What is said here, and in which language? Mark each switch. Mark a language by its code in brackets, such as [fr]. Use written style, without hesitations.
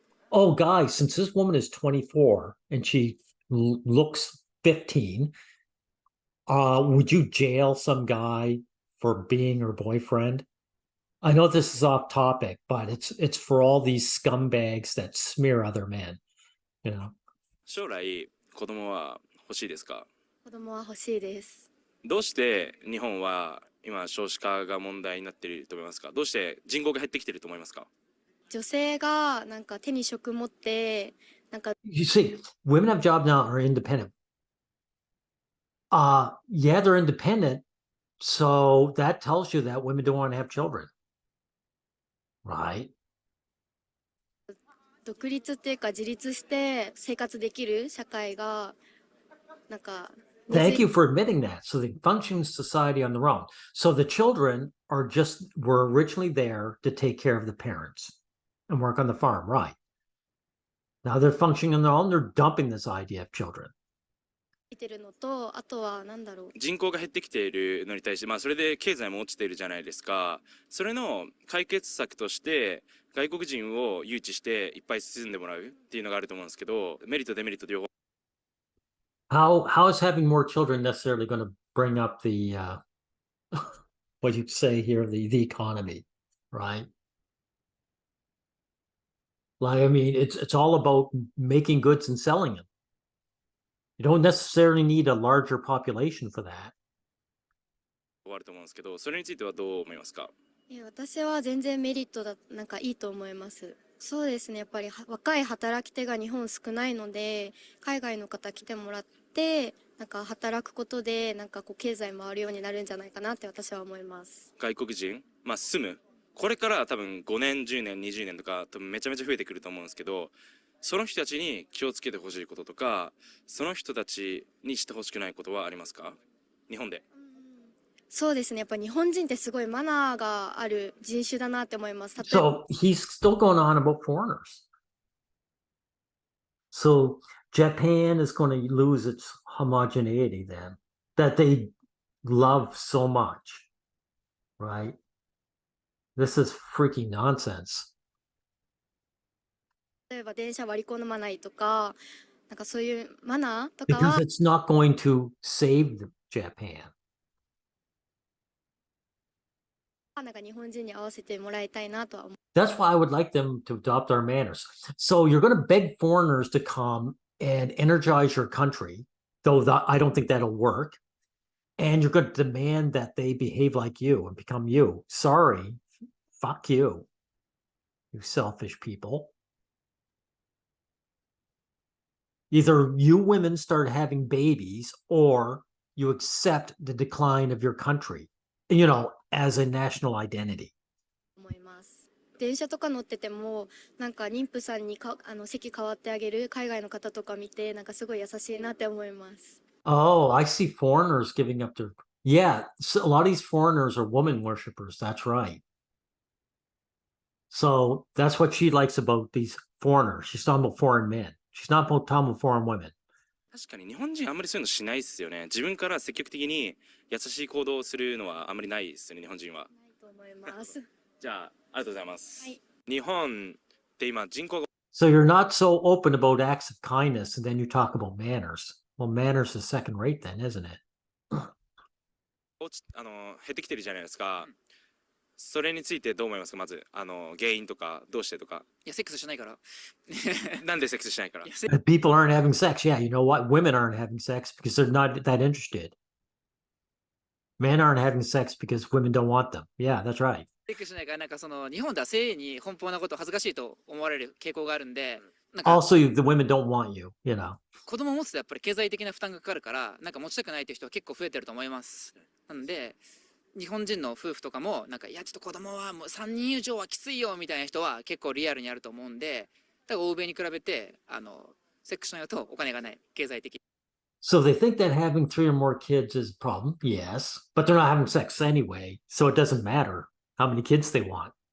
[en] Oh, guys, since this woman is 24 and she looks 15, would you jail some guy for being her boyfriend? I know this is off topic, but it's for all these scumbags that smear other men, you know. [ja] 将来子供は欲しいですか？子供は欲しいです。どうして日本は今少子化が問題になっていると思いますか？どうして人口が減ってきていると思いますか？女性がなんか手に職持ってなんか [en] You see, women have jobs now are independent. Yeah, they're independent. So that tells you that women don't want to have children. right? [ja] 独立っていうか自立して生活できる社会がなんか [en] Thank you for admitting that. So they function in society on their own. So the children were originally there to take care of the parents and work on the farm, right? Now they're functioning on their own. They're dumping this idea of children. [ja] いてるのと、あとはなんだろう。人口が減ってきているのに対して、それで経済も落ちているじゃないですか。それの解決策として外国人を誘致していっぱい進んでもらうっていうのがあると思うんですけど、メリットデメリット両方 [en] How is having more children necessarily going to bring up the what you say here, the economy, right? Like, I mean, it's all about making goods and selling them. You don't necessarily need a larger population for that. [ja] あると思うんですけど、それについてはどう思いますか？私は全然メリットだ、なんかいいと思います。そうですね、やっぱり若い働き手が日本少ないので、海外の方来てもらって、なんか働くことで、なんかこう経済回るようになるんじゃないかなって私は思います。外国人、住む。これから多分5年、10年、20年とか多分めちゃめちゃ増えてくると思うんですけど、その人たちに気をつけてほしいこととか、その人たちにしてほしくないことはありますか？日本で。そうですね、やっぱ日本人ってすごいマナーがある人種だなって思います。例えば [en] So he's still going on about foreigners. So Japan is going to lose its homogeneity then, that they love so much, right? This is freaking nonsense. [ja] 例えば電車割り込まないとか、なんかそういうマナーとか [en] Because [ja] は [en] it's not going to save Japan. [ja] なんか日本人に合わせてもらいたいなとは思う。 [en] That's why I would like them to adopt our manners. So you're going to beg foreigners to come and energize your country, though I don't think that'll work. And you're going to demand that they behave like you and become you. Sorry, fuck you, you selfish people. Either you women start having babies or you accept the decline of your country, as a national identity. [ja] 思います。電車とか乗っててもなんか妊婦さんに席変わってあげる海外の方とか見てなんかすごい優しいなって思います。 [en] Oh, I see foreigners giving up their. Yeah, so a lot of these foreigners are woman worshippers. That's right. So that's what she likes about these foreigners. She's talking about foreign men. She's not talking about foreign women. [ja] 確かに日本人あんまりそういうのしないですよね。自分から積極的に優しい行動をするのはあんまりないですよね、日本人は。ないと思います。じゃあ、ありがとうございます。はい。日本って今人口が [en] So you're not so open about acts of kindness, and then you talk about manners. Well, manners is second rate then, isn't it? [ja] 減ってきてるじゃないですか。それについてどう思いますか？まず原因とかどうしてとか。いやセックスしないから。なんでセックスしないから。 [en] People aren't having sex. Yeah, you know what? Women aren't having sex because they're not that interested. Men aren't having sex because women don't want them. Yeah, that's right. [ja] セックスしないからなんかその日本では性に奔放なこと恥ずかしいと思われる傾向があるんで、なんか [en] Also, the women don't want you, [ja] 子供を持つとやっぱり経済的な負担がかかるからなんか持ちたくないという人は結構増えてると思います。なので日本人の夫婦とかもなんかいやちょっと子供はもう3人以上はきついよみたいな人は結構リアルにあると思うんで、だから欧米に比べてセックスしないとお金がない経済的。 [en] So they think that having 3 or more kids is a problem. Yes, but they're not having sex anyway, so it doesn't matter how many kids they want.